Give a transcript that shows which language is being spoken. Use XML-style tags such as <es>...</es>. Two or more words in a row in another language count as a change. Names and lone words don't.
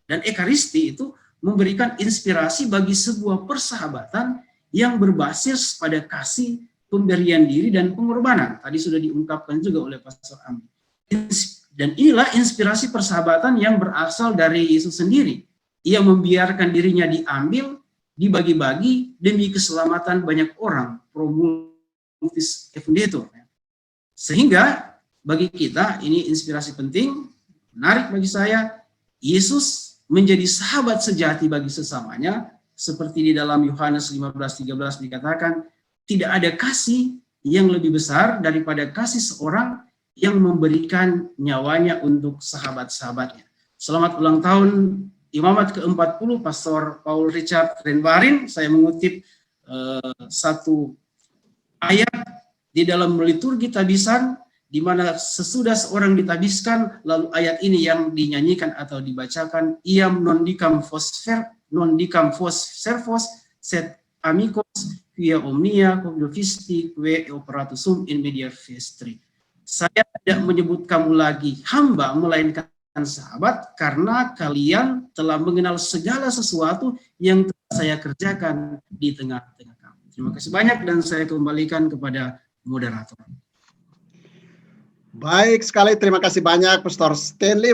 <id>Dan ekaristi itu memberikan inspirasi bagi sebuah persahabatan yang berbasis pada kasih, pemberian diri, dan pengorbanan. Tadi sudah diungkapkan juga oleh Pastor Amri. Dan inilah inspirasi persahabatan yang berasal dari Yesus sendiri. Ia membiarkan dirinya diambil, dibagi-bagi demi keselamatan banyak orang,</id> <la>pro multis effundetur.</la> <id>Sehingga bagi kita ini inspirasi penting, menarik bagi saya, Yesus menjadi sahabat sejati bagi sesamanya. Seperti di dalam Yohanes 15:13 dikatakan, tidak ada kasih yang lebih besar daripada kasih seorang yang memberikan nyawanya untuk sahabat-sahabatnya. Selamat ulang tahun Imamat ke-40 Pastor Paul Richard Renwarin. Saya mengutip satu ayat di dalam liturgi tabisan di mana sesudah seorang ditabiskan, lalu ayat ini yang dinyanyikan atau dibacakan,</id> <la>iam non dicam vos servos, set amicos, quia omnia cognovisti, que operatusum in media vestri.</la> <id>Saya tidak menyebut kamu lagi hamba, melainkan sahabat, karena kalian telah mengenal segala sesuatu yang telah saya kerjakan di tengah-tengah kamu. Terima kasih banyak dan saya kembalikan kepada moderator. Baik sekali, terima kasih banyak Pastor Stanley.</id>